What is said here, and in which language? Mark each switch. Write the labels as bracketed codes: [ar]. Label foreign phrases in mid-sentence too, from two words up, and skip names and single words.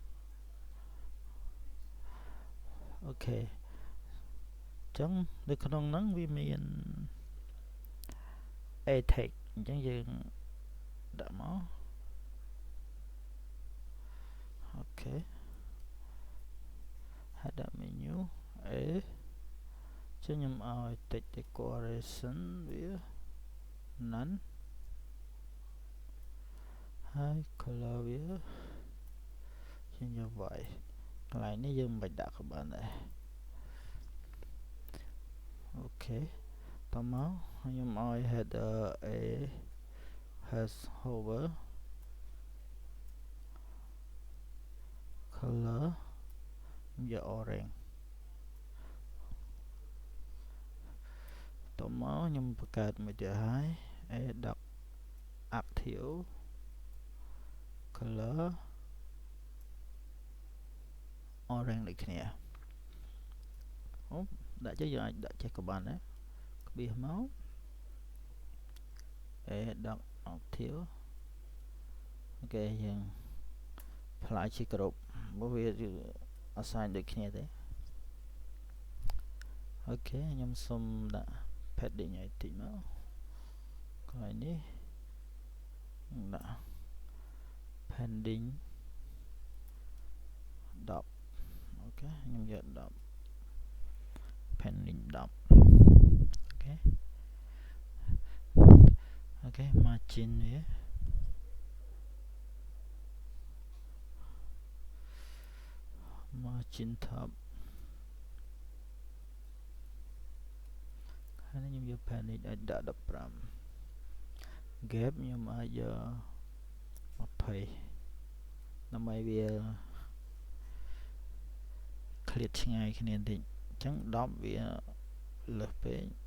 [km] អូខេអញ្ចឹងនៅក្នុងហ្នឹងវាមាន [en] a tag [km] អញ្ចឹងយើងដាក់មកអូខេ [en] header menu a [km] ចឹងខ្ញុំឲ្យ [en] text decoration [km] វា none ហើយ color វាយើងយក white កន្លែងនេះយើងមិនបាច់ដាក់ក៏បានដែរ អូខេតមកខ្ញុំឲ្យ [en] header a has hover [km] color ខ្ញុំយក orange តមកខ្ញុំបង្កើតមួយទៀតហើយ [en] a dot active color orange [km] ដូចគ្នាអូដាក់ចេះយើងអាចដាក់ចេះក៏បានដែរក្បៀសមក [en] a dot active [km] អូខេយើងផ្លាយជាគ្រប់ព្រោះវា assign ដូចគ្នាទេ អូខេខ្ញុំសុំដាក់ padding ឲ្យតិចមកកន្លែងនេះដាក់ padding 10អូខេខ្ញុំយក10 padding 10អូខេអូខេ margin វា [en] margin top [km] ហើយខ្ញុំយក padding ឲ្យដាក់15 gap ខ្ញុំអាចយក 20ដើម្បីវា ឃ្លាតឆ្ងាយគ្នាបន្តិចអញ្ចឹង10វាលើសពេក